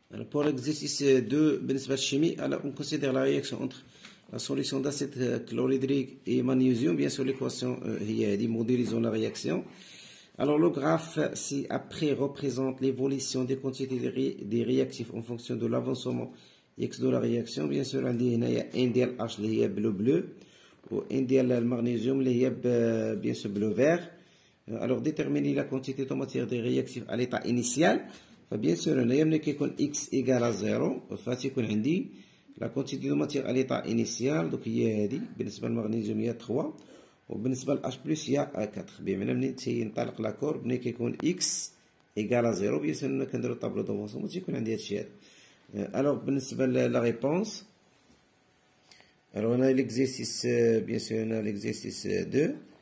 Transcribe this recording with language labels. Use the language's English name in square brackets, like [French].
[French] Pour l'exercice 2 [Arabic] بالنسبة للchimie, [French] alors on considère la réaction entre la solution d'acide chlorhydrique et magnésium. Bien sûr l'équation [Arabic] هي هذه, [French] modélisons la réaction. Alors le graphe ci-après représente l'évolution des quantités des réactifs en fonction de l'avancement X de la réaction. [Arabic] Bien sûr عندي هنايا N ديال H اللي هي bleu و N ديال المغنيسيوم اللي هي [French] bien sûr bleu vert. Alors déterminer la quantité de matière des réactifs à l'état initial. Bien sûr [Arabic] هنايا ملي كيكون [French] X égale à 0 [Arabic] فتيكون عندي [French] la quantité de matière à l'état initial. [Arabic] donc هي هذه بالنسبة للمغنيسيوم هي 3 وبالنسبة ل H+ هي 4. بمعنى ملي تينطلق لا كورب ملي كيكون [French] X égale à 0 bien sûr [Arabic] كنديرو طابلو دافونسمون تيكون عندي هادشي هذا. [French] alors [Arabic] بالنسبة ل [French] la réponse, alors on a l'exercice bien sûr on a l'exercice 2.